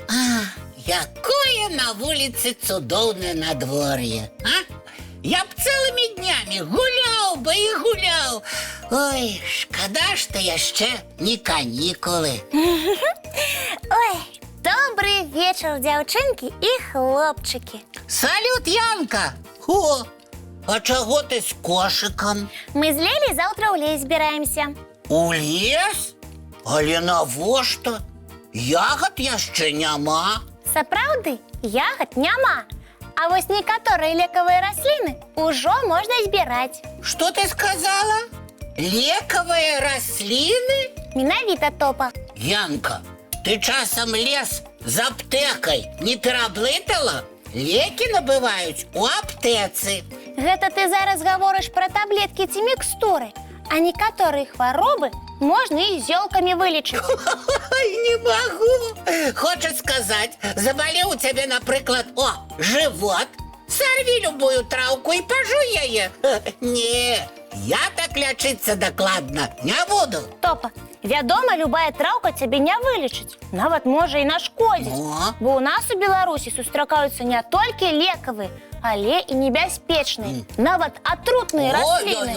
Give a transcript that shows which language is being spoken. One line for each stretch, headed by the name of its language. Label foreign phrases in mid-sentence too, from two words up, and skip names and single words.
Belarusian: Якое
Russian: на улице
Belarusian: цудоўнае надворье, а?
Russian: Я б целыми днями гулял бы и гулял.
Belarusian: Ой, шкода, что яшчэ не каникулы.
Russian: Ой, добрый вечер, девчонки и хлопчики. Салют, Янка. О, а чего ты с кошиком?
Belarusian: Мы з Лелей завтра ў лес збіраемся. У лес? Але навошта? Ягод яшчэ няма. Сапраўды, ягад няма. А вось некаторыя лекавыя расліны ўжо можна збіраць.
Russian: Что ты сказала? Лекавые рослины?
Belarusian: Менавіта, Топа. Янка, ты часам лес з аптэкай не пераблытала? Лекі набываюць у аптэцы. Гэта ты зараз гаворыш пра таблеткі ці мікстуры, а некаторыя хваробы можна і зёлкамі вылечыць.
Russian: Ой, не могу. Хочешь сказать, заболел у тебя, например, живот? Сорви любую травку и пожуй яе. Не, я так лечиться докладно не буду.
Belarusian: Топа, вядома, любая траўка цябе не вылечыць, нават можа і нашкодзіць. Бо ў нас у Беларусі сустракаюцца не толькі лекавыя, але і небяспечныя, нават атрутныя расліны.